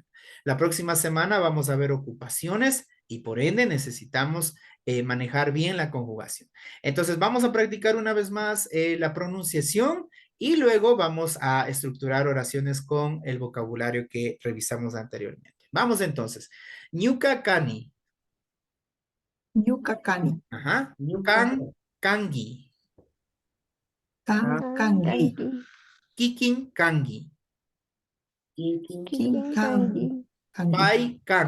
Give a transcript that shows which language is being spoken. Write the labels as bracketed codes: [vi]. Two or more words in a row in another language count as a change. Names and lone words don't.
[es] La próxima semana vamos a ver ocupaciones y por ende necesitamos manejar bien la conjugación. Entonces vamos a practicar una vez más la pronunciación y luego vamos a estructurar oraciones con el vocabulario que revisamos anteriormente. Vamos entonces. [qu] Ñuka cani. Ñuka cani. [es] Ajá. [qu] Ñuka, Can, kangi. Can cangi. Kikin, kangi. kikin, Kin can cangi. Pai, kan.